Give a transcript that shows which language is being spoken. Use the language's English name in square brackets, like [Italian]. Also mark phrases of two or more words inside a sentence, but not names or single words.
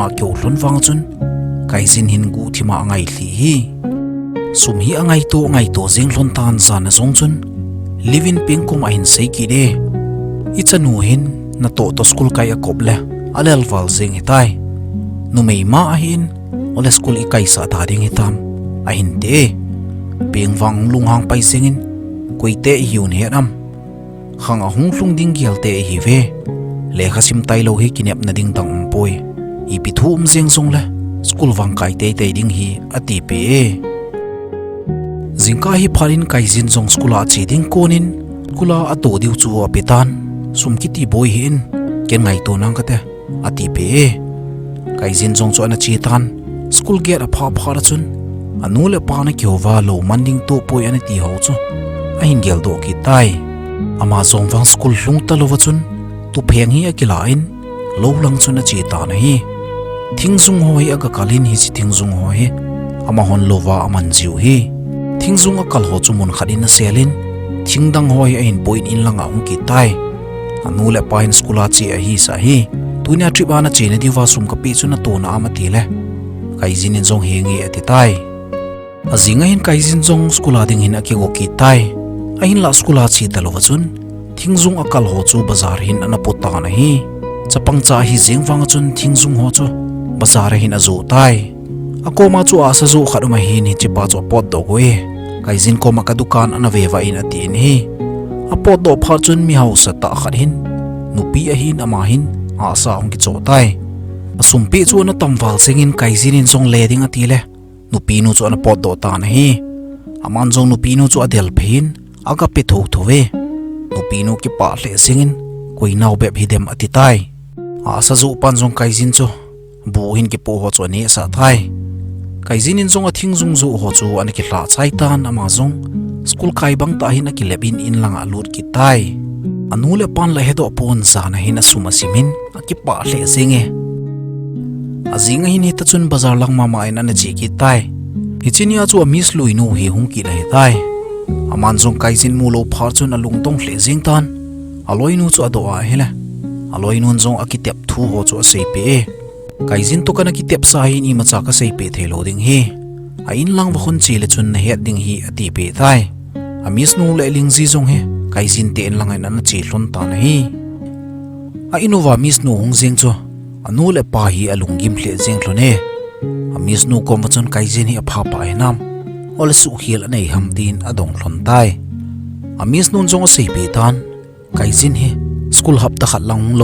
[Thado Chin] kyo hlon wang chun Caijin hin gu thima angai hli hi sum hi angai to jing hlon tan zan zong chun livin ping kum a hin sei ki de ichanu hin na to school kai akoble alel wal jing hitai nu mei ma a hin ole school I kai sa ta ding hitam a hin de ping wang lung hang pai singin koite hiun he ram khang a hung lung ding gial te hi ve le khasim tai lo hi kinep na ding tang poi I pi thum jeng song le school wang kai te ding hi ati pe jingka hi pharin Caijin jong school a chi ding konin kula ato diu chu apitan sumkiti boy hin ken ngai to nang kate ati pe Caijin jong chu ana chi tan [English] school gate [Thado Chin] a pha ra chun anule pa na kyo wa lo manding to poi ani ti ho chu a hin gel do ki tai ama zong wang school hlung ta lo wa chun tu pheng hi akila in lo lang chun a chi ta na hi thingzung hoi aga kalin hi chi thingzung hoi ama hon lova aman jiu hi thingzung akal ho chu mun khadin a selin thingdang hoi a in point in langa ung ki tai anule pa in skula chi a hi sa hi tunia trip ana che ne diwa sum ka pi chu na to na amati le Caijin in jong hengi ati tai azinga hin Caijin jong skula ding hin aki go ki tai a hin la skula chi talo chun thingzung akal ho chu bazar hin ana pota na hi chapang cha hi jengwang chun thingzung ho chu bazar hin azu tai akoma chu asa zu khaduma hi ni chipa chu pot do goe Caijin ko maka dukan ana vewa in ati in hi apot do phar chun mi hau sa ta khat hin nupi a hin ama hin asa ong ki cho tai asumpi chu na tamwal singin Caijin in jong leding ati le nupi nu chu ana pot do ta na hi aman jong nupi nu chu adel phin aga pe tho thove nupi nu ki pa hle singin koi naw bep hi dem ati tai asa zu pan jong Caijin chu bu hin ki po ho chu ni sa thai Caijin in jong a thingzung zu ho chu an ki hla chai tan ama jong school kai bang ta hin a ki lebin in langa lut ki tai anule pan la hedo pon sa na hin a suma simin a ki pa hle singe azinga hin hita chun bazar lang mama in an chi ki tai hichinia chu a miss luinu hi hung ki la he tai aman jong Caijin mu lo phar chun a lung tong hle jing tan aloinu chu ado a hele aloinun jong a ki tep thu ho chu a sei pe Caijin to kana ki tep sa hi ni macha ka sei pe thelo ding hi a in lang wa khun chi le chun na het ding hi ati pe thai a miss nu le ling ji jong he Caijin te en lang an na chi hlon ta na hi a inuwa miss nu hung jing chu anu le pa hi alungim hle jing thlone a miss nu kom chun Caijin hi a pha pa enam ol su hial nei ham tin adong hlon tai a miss nun jong sei pe tan Caijin hi school hap ta khat lang lo